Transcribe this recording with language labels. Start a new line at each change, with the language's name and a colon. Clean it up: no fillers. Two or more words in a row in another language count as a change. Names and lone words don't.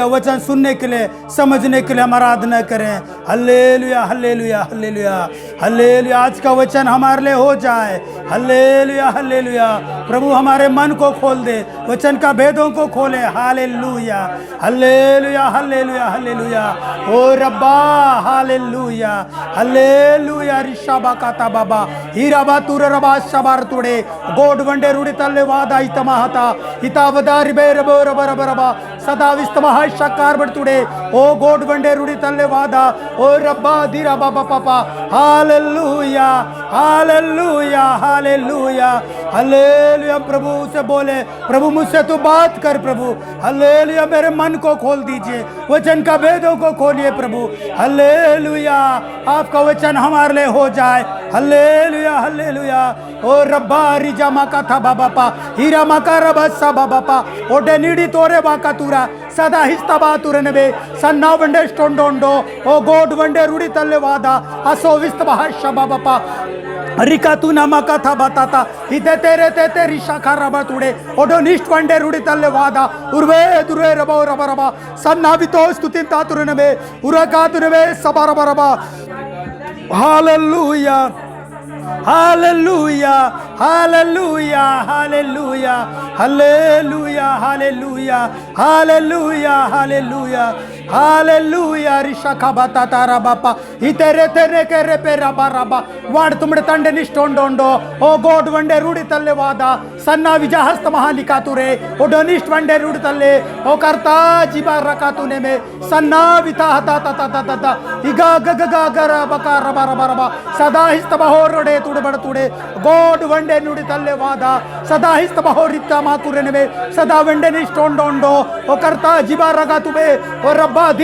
Hindi: वचन सुनने के लिए, समझने के लिए हम आराधना करें, हालेलुया हालेलुया हालेलुया हालेलुया। आज का वचन हमारे लिए हो जाए, हालेलुया हालेलुया। प्रभु हमारे मन को खोल दे, वचन का भेदों को खोले, हालेलुया हालेलुया हालेलुया हालेलुया। ओ रब्बा हालेलुया हालेलुया। ऋषभा काता बाबा हीरा बातुर रबा शबार तुडे गोड वंडे रुडी तल्ले वादा इतमहता हितावदारि बेर बोर बर बरबा सदा विस्तमह शकार बडतुडे ओ गोड वंडे रुडी तल्ले वादा ओ रब्बा धीरा बाबा पापा, हालेलुया हालेलुया हालेलुया हालेलुया। प्रभु से बोले, प्रभु मुझसे तू बात कर प्रभु, हालेलुया। मेरे मन को खोल दीजिए, वचन का भेदों को खोलिए प्रभु, हालेलुया। आपका वचन हमारे लिए हो जाए, हालेलुया हालेलुया। ओ रब्बा रिजा माका था बाबा पा हीरा माका रबसा बाबा पा ओडे नीडी तोरे बाका तुरा सदा हिस्ता बातुरनबे सन्ना वंडे स्टोंडोंडो ओ गोड वंडे रुडी तल्ले वादा असो विस्त bahasha बाबा पा रिका तू नमका था बताता इधे तेरे ते तेरी शाखा रबा तुडे ओडो निष्ठ वंडे रुडी तल्ले वादा उर्वे दुरे रबा रबा रबा सन्ना बितो स्तुति तातुरनबे उरका तुरबे सबा रबा रबा, हालेलुया हालेलुया हालेलुया हालेलुया हालेलुया हालेलुया हालेलुया हालेलुया हालेलुया। ऋषखा बता तारा बापा इतेरे तेरे के रे पे रबा रबा वाड तुमडे तंडे निष्ठोंडोंडो ओ गोड वंडे रूडी तल्ले वादा सन्ना विजा हस्त महालिका तुरे ओ डनिष्ठ वंडे रूडी तल्ले ओ करता जीवा रका तूने में सन्ना विता हता ता ता ता ता इगा गग गा गर बका रबा रबा रबा सदा हिस्त बहोरडे तुडे बड तुडे गोड वंडे नुडी तल्ले वादा सदा हिस्त बहोरिता मा तुरे ने सदा वंडे निष्ठोंडोंडो ओ करता जीवा रका तुबे ओ रब्बा